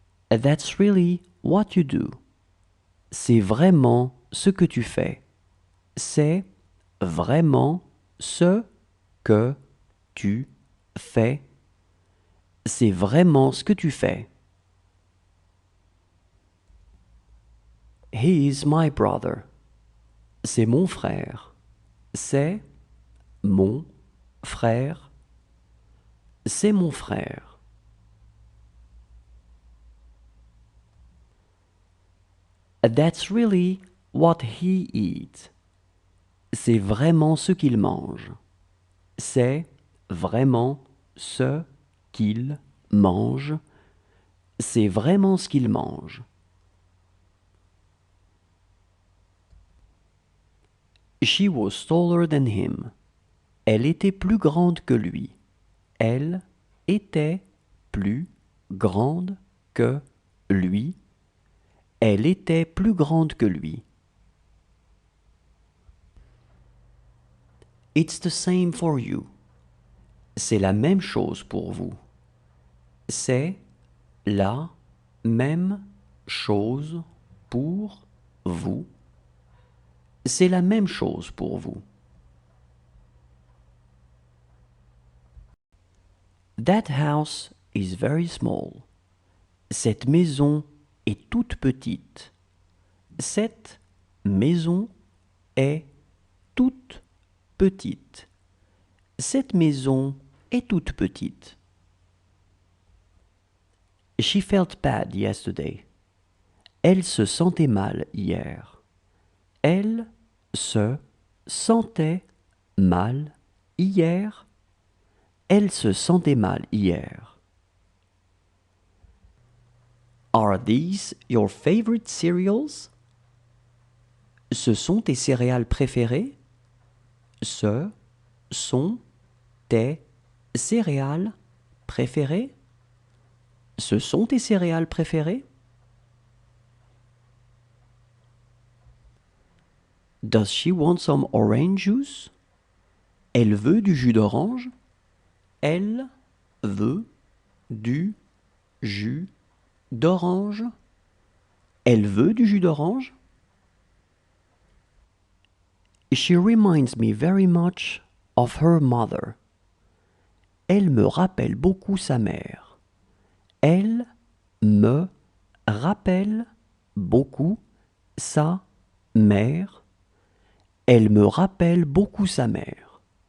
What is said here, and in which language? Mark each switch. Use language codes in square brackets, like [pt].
[en] That's really what you do. [fr] C'est vraiment ce que tu fais. C'est vraiment ce que tu fais. C'est vraiment ce que tu fais. [en] He is my brother. [fr] C'est mon frère. C'est mon frère. C'est mon frère. [en] That's really what he eats. [fr] C'est vraiment ce qu'il mange. C'est vraiment ce qu'il mange. C'est vraiment ce qu'il mange. [en] She was taller than him. [fr] Elle était plus grande que lui. Elle était plus grande que lui. Elle était plus grande que lui. [en] It's the same for you. [fr] C'est la même chose pour vous. C'est la même chose pour vous. C'est la même chose pour vous. [en] That house is very small. [fr] Cette maison est toute petite. Cette maison est toute petite. Cette maison est toute petite. [en] She felt bad yesterday. [fr] Elle se sentait mal hier. Elle se sentait mal hier. Elle se sentait mal hier. [en] Are these your favorite cereals? [fr] Ce sont tes céréales préférées? Ce sont tes céréales préférées? Ce sont tes céréales préférées? [en] Does she want some orange juice? [fr] Elle veut du jus d'orange? Elle veut du jus d'orange? Elle veut du jus d'orange? [en] She reminds me very much of her mother. [fr] Elle me rappelle beaucoup sa mère. Elle me rappelle beaucoup sa mère. Elle me rappelle beaucoup sa mère.